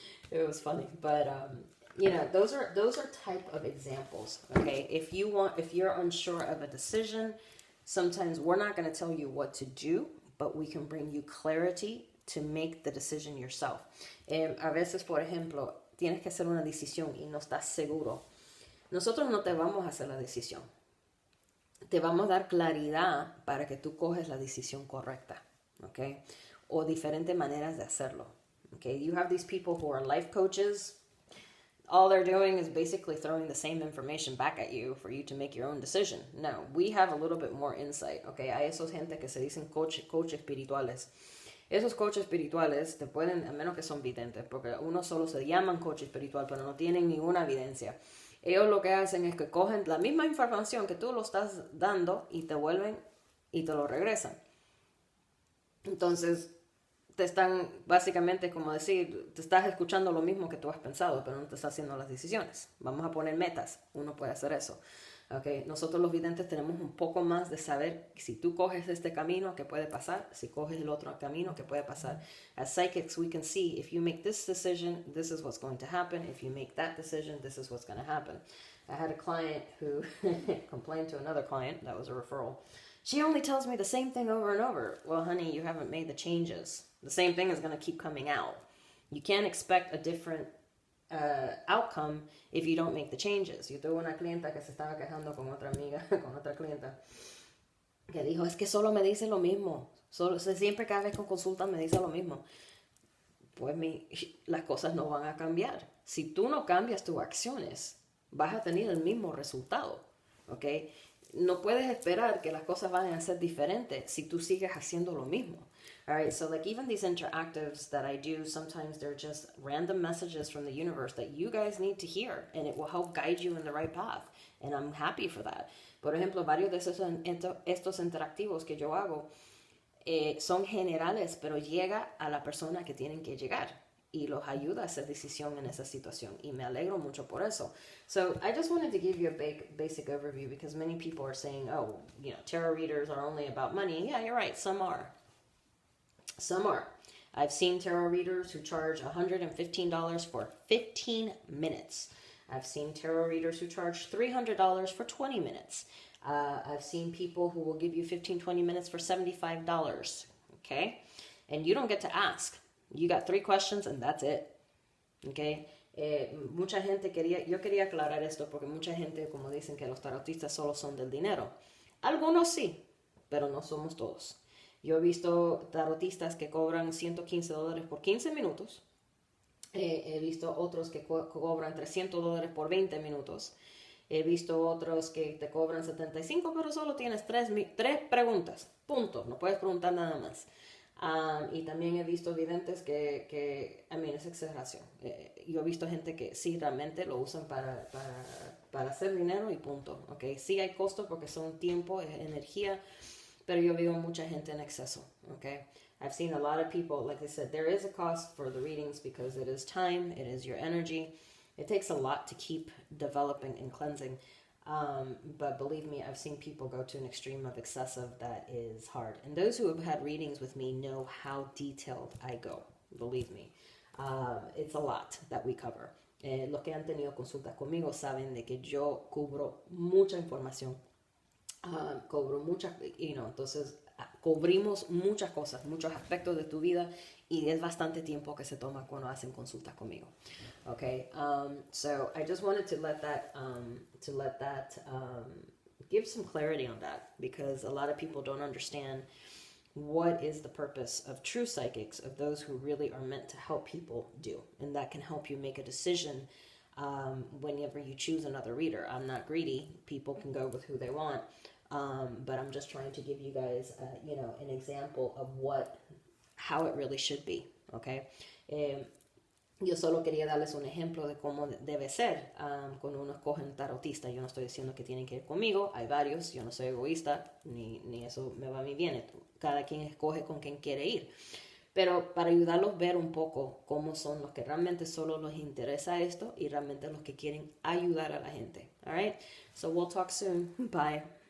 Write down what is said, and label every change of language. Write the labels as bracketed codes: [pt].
[en] It was funny, but those are type of examples. Okay, if you're unsure of a decision, sometimes we're not going to tell you what to do, but we can bring you clarity to make the decision yourself. [es] A veces, por ejemplo, tienes que hacer una decisión y no estás seguro. Nosotros no te vamos a hacer la decisión. Te vamos a dar claridad para que tú coges la decisión correcta, okay? O diferentes maneras de hacerlo. [en] Okay, you have these people who are life coaches. All they're doing is basically throwing the same information back at you for you to make your own decision. No, we have a little bit more insight. [es] Okay, hay esos gente que se dicen coach espirituales. Esos coaches espirituales te pueden, a menos que son videntes, porque uno solo se llaman coach espiritual, pero no tienen ninguna evidencia. Ellos lo que hacen es que cogen la misma información que tú lo estás dando y te vuelven y te lo regresan. Entonces, te están, básicamente, como decir, te estás escuchando lo mismo que tú has pensado, pero no te estás haciendo las decisiones. Vamos a poner metas. Uno puede hacer eso. Okay. Nosotros los videntes tenemos un poco más de saber si tú coges este camino, ¿qué puede pasar? Si coges el otro camino, ¿qué puede pasar? [en] As psychics, we can see if you make this decision, this is what's going to happen. If you make that decision, this is what's going to happen. I had a client who complained to another client, that was a referral. She only tells me the same thing over and over. Well, honey, you haven't made the changes. The same thing is going to keep coming out. You can't expect a different outcome if you don't make the changes. [es] Yo tuve una clienta que se estaba quejando con otra amiga, con otra clienta, que dijo, es que solo me dice lo mismo. Siempre cada vez que consulta me dice lo mismo. Pues las cosas no van a cambiar. Si tú no cambias tus acciones, vas a tener el mismo resultado. ¿Ok? No puedes esperar que las cosas vayan a ser diferentes si tú sigues haciendo lo mismo. [en] All right, so like even these interactives that I do, sometimes they're just random messages from the universe that you guys need to hear, and it will help guide you in the right path. And I'm happy for that. [es] Por ejemplo, varios de estos interactivos que yo hago son generales, pero llega a la persona que tienen que llegar y los ayuda a hacer decisión en esa situación. Y me alegro mucho por eso. [en] So I just wanted to give you a basic overview because many people are saying, oh, tarot readers are only about money. Yeah, you're right. Some are. Some are. I've seen tarot readers who charge $115 for 15 minutes. I've seen tarot readers who charge $300 for 20 minutes. I've seen people who will give you 15, 20 minutes for $75, okay? And you don't get to ask. You got 3 questions and that's it, okay? [es] Mucha gente yo quería aclarar esto porque mucha gente, como dicen, que los tarotistas solo son del dinero. Algunos sí, pero no somos todos. Yo he visto tarotistas que cobran $115 por 15 minutos. He visto otros que cobran $300 por 20 minutos. He visto otros que te cobran 75, pero solo tienes 3 preguntas. Punto. No puedes preguntar nada más. Y también he visto videntes que es exageración. Yo he visto gente que sí realmente lo usan para hacer dinero y punto. ¿Okay? Sí hay costo porque son tiempo, energía, pero yo veo mucha gente en exceso. ¿Okay? [en] I've seen a lot of people, like I said, there is a cost for the readings because it is time, it is your energy. It takes a lot to keep developing and cleansing. But believe me, I've seen people go to an extreme of excessive that is hard. And those who have had readings with me know how detailed I go. Believe me. It's a lot that we cover. [es] Los que han tenido consultas conmigo saben de que yo cubro mucha información. Cobro muchas, entonces cubrimos muchas cosas, muchos aspectos de tu vida y es bastante tiempo que se toma cuando hacen consultas conmigo. [en] Okay, so I just wanted to let that give some clarity on that because a lot of people don't understand what is the purpose of true psychics, of those who really are meant to help people do, and that can help you make a decision whenever you choose another reader. I'm not greedy. People can go with who they want. But I'm just trying to give you guys, an example of how it really should be, okay? [es] Yo solo quería darles un ejemplo de cómo debe ser cuando uno escoge un tarotista. Yo no estoy diciendo que tienen que ir conmigo, hay varios, yo no soy egoísta, ni eso me va a mí bien. Cada quien escoge con quien quiere ir. Pero para ayudarlos a ver un poco cómo son los que realmente solo les interesa esto y realmente los que quieren ayudar a la gente. All right? So we'll talk soon. Bye.